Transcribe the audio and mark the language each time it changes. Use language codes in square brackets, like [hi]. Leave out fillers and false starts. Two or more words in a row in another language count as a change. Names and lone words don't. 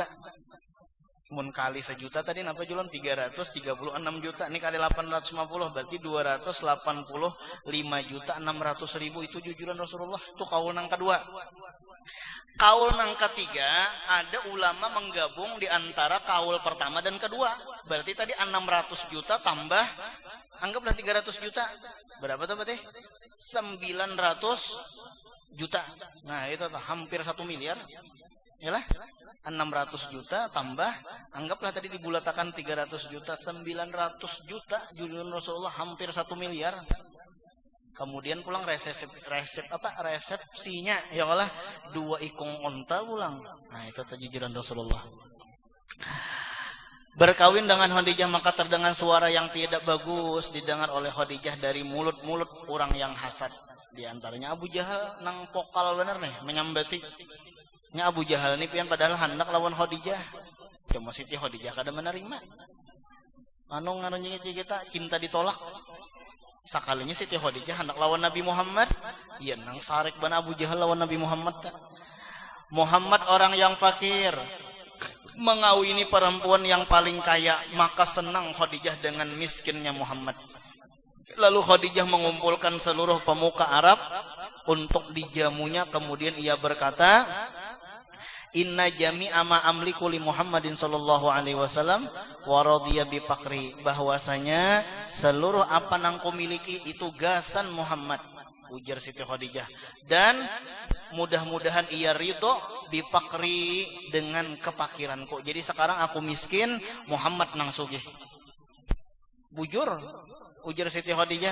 [bjn] Mun kali sejuta tadi napa julun 336 juta. Ini kali 850 berarti 285 juta 600.000 itu jujuran Rasulullah. Itu kaul nang kedua. Kaul nang ketiga ada ulama menggabung di antara kaul pertama dan kedua. [id] Berarti tadi 600 juta tambah anggaplah 300 juta. Berapa tuh berarti? 900 juta. Nah, itu hampir 1 miliar. [bjn] Yalah, 600 juta tambah, anggaplah tadi dibulatakan 300 juta, 900 juta junjungan Rasulullah, hampir 1 miliar. Kemudian pulang resepsinya ya Allah 2 ikung onta pulang. [id] Nah, itu junjungan Rasulullah. Berkawin dengan Khadijah maka terdengar suara yang tidak bagus didengar oleh Khadijah dari mulut-mulut orang yang hasad. [bjn] Di antaranya Abu Jahal nang pokal bener nih menyambati. Nya Abu Jahal ini pian padahal hendak lawan Khadijah. Cuma Siti Khadijah kada menerima. Anu ngarannya kita cinta ditolak. Sakalinya Siti Khadijah hendak lawan Nabi Muhammad, iya nang sarik ban Abu Jahal lawan Nabi Muhammad. [id] Muhammad orang yang fakir, mengawini perempuan yang paling kaya, maka senang Khadijah dengan miskinnya Muhammad. Lalu Khadijah mengumpulkan seluruh pemuka Arab untuk dijamunya, kemudian ia berkata, [ar] إن جميع ما أملك لمحمد صلى الله عليه وسلم ورضي بفقري, [bjn] bahwasanya seluruh apa nang ku miliki itu gasan Muhammad, ujar Siti Khadijah, dan mudah-mudahan ia ridho [ar] بفقري [bjn] dengan kepakiranku. Jadi sekarang aku miskin, Muhammad nang sugih. Bujur, ujar Siti Khadijah.